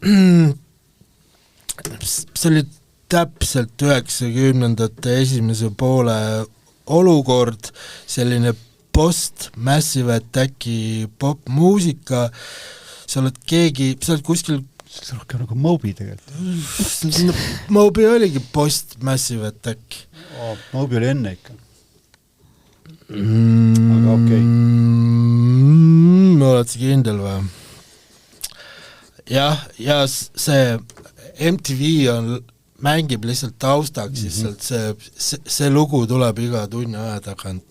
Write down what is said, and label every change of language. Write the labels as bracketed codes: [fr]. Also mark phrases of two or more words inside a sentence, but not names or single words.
[et] see oli täpselt 90ndate esimese poole olukord, selline post-massive attacki popmuusika, sa oled kuskil see on rohkem nagu Moby tegelikult. Moby oligi post-massive attack. Moby oli enne ikka. Aga okei. Oled see kindel või? Jah, ja see MTV mängib lihtsalt taustaks, see lugu tuleb iga tunni aja tagant.